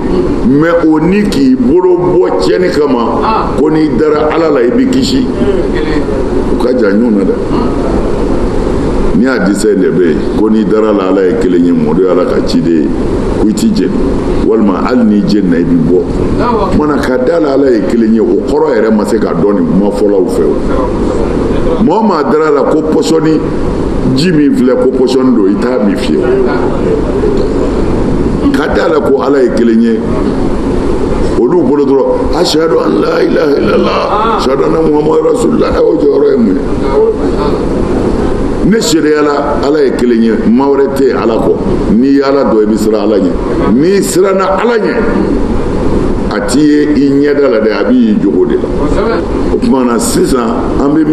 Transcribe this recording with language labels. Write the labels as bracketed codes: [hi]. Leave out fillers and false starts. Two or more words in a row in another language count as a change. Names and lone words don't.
[bm] mais o ni k'i bolo bɔ tiɲɛni kama ko n'i dara ala la i bɛ kisi u ka jan ɲɔgɔn na dɛ ni hadisa in de bɛ yen ko n'i dara la ala ye kelen ye mɔdɔ ye ala ka ciden ye ko i t'i jeni walima hali n'i jeni na i bɛ bɔ kumana ka da la ala ye kelen ye o kɔrɔ yɛrɛ ma se ka dɔn nin kuma fɔlaw fɛ o maa o maa dara la ko pɔsɔni Jimmy filɛ ko pɔsɔni don i t'a min fiyewu ka da la ko ala ye kelen ye olu bolo dɔrɔn [ar] أشهد أن لا إله إلا الله أشهد أن محمدا رسول الله [bm] o jɔyɔrɔ ye mun ye ne sariyala ala ye kelen ye maa wɛrɛ tɛ ala kɔ n'i ye ala dɔn i bɛ siran ala ɲɛ n'i siranna ala ɲɛ a t'i ye i ɲɛda la dɛ a b'i jogo de la o tuma na sisan an bɛ